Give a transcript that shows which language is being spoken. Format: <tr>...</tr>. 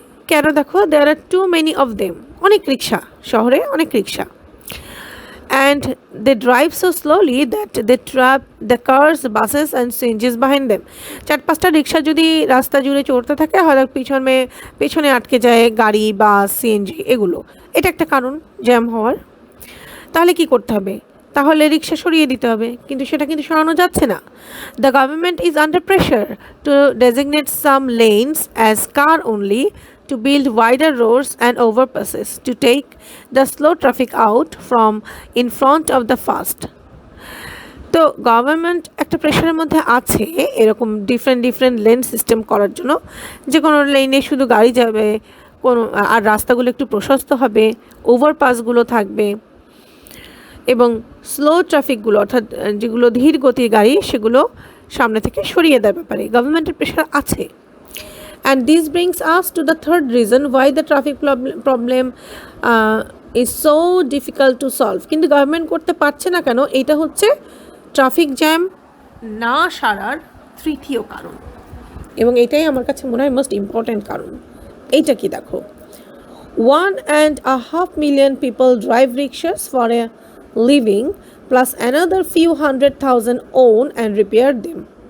<bn>কেন দেখো,</bn> <en>there are too many of them,</en> <bn>অনেক রিক্সা, শহরে অনেক রিক্সা,</bn> <en>and they drive so slowly that they trap the cars, buses and CNGs behind them.</en> <bn>4-5টা রিক্সা যদি রাস্তা জুড়ে চড়তে থাকে, হয়তো পেছনে আটকে যায় গাড়ি, বাস, সিএনজি এগুলো। এটা একটা কারণ জ্যাম হওয়ার। তাহলে কি করতে হবে? তাহলে রিক্সা সরিয়ে দিতে হবে, কিন্তু সেটা কিন্তু সরানো যাচ্ছে না।</bn> <en>The government is under pressure to designate some lanes as car only, to build wider roads and overpasses to take the slow traffic out from in front of the fast.</en> <bn>তো গভর্নমেন্ট একটা প্রেশারের মধ্যে আছে এরকম different lane system করার জন্য, যে কোনো লেনে শুধু গাড়ি যাবে, আর রাস্তাগুলো একটু প্রশস্ত হবে, ওভারপাসগুলো থাকবে এবং স্লো ট্রাফিকগুলো অর্থাৎ যেগুলো ধীর গতির গাড়ি সেগুলো সামনে থেকে সরিয়ে দেওয়ার ব্যাপারে গভর্নমেন্টের প্রেশার আছে।</bn> <en>And this brings us to the third reason why the traffic problem is so difficult to solve.</en> <bn>কিন্তু গভর্নমেন্ট করতে পারছে না কেন, এটা হচ্ছে ট্রাফিক জ্যাম না সারার তৃতীয় কারণ, এবং এটাই আমার কাছে মনে হয় মোস্ট ইম্পর্ট্যান্ট কারণ। এইটা কি দেখো,</bn> <en>1.5 million people drive rickshaws for a living, plus another few 100,000 own and repair them.</en>